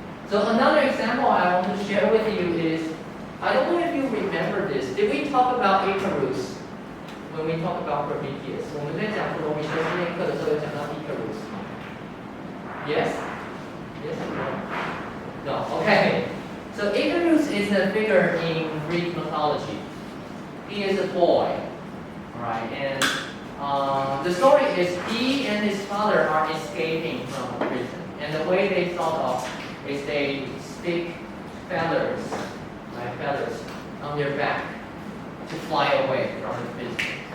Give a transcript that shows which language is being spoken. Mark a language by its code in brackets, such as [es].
[en] So another example I want to share with you is, I don't know if you remember this. Did we talk about Icarus when we talk about Prometheus? [zh] 我们在讲普罗米修斯那课的时候有讲到 Icarus 吗？ [en] Yes? Yes or no? No. Okay. So Icarus is a figure in Greek mythology. He is a boy, alright, and the story is he and his father are escaping from a prison, and the way they thought of is they stick feathers, right, feathers on their back to fly away from the prison.